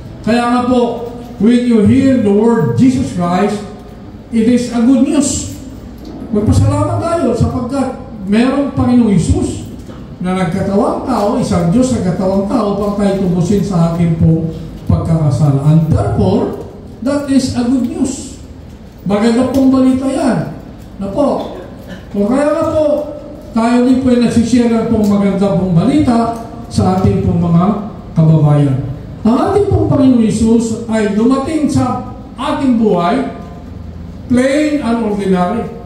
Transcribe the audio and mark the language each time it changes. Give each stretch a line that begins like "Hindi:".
Filipino: Kaya nga po,
English: when you hear the word Jesus Christ, it is a good news.
Filipino: Magpasalamat tayo sapagkat merong Panginoong Jesus na nagkatawang tao, isang Diyos na nagkatawang tao para tayo tumusin sa akin po pagkakasala.
English: And therefore, that is a good news.
Filipino: Maganda pong balita yan. Na po, kung kaya nga po, tayo din po ay nagsishare pong maganda pong balita sa ating pong mga kababayan. Ang ating pong Panginoon Jesus ay dumating sa ating buhay,
English: plain and ordinary.